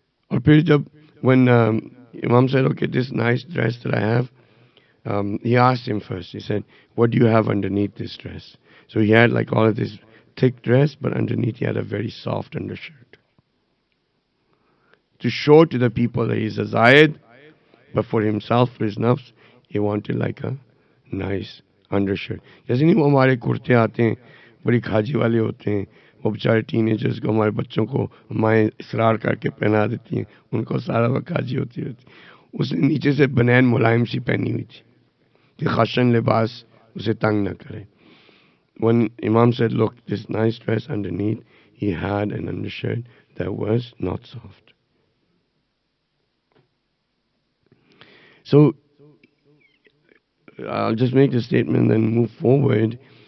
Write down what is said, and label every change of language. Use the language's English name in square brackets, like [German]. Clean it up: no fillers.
[English] Or when Imam said, okay, this nice dress that I have, he asked him first, he said, what do you have underneath this dress? So he had like all of this thick dress, but underneath he had a very soft undershirt. To show to the people that he's a Zayed, but for himself, for his nafs, he wanted like a nice undershirt. [Urdu] جیسے نہیں وہ ہمارے کرتے آتے ہیں بڑی کھاجی والے ہوتے ہیں وہ بیچارے ٹین ایجرز کو ہمارے بچوں کو مائیں اصرار کر کے پہنا دیتی ہیں ان کو سارا وقت کھاجی ہوتی رہتی. اس نے نیچے سے بنین ملائم سی پہنی ہوئی تھی کہ خشن لباس اسے تنگ نہ کرے. [English] When Imam said, look, this nice dress underneath, he had an undershirt that was not soft. So, I'll just make the statement and then move forward.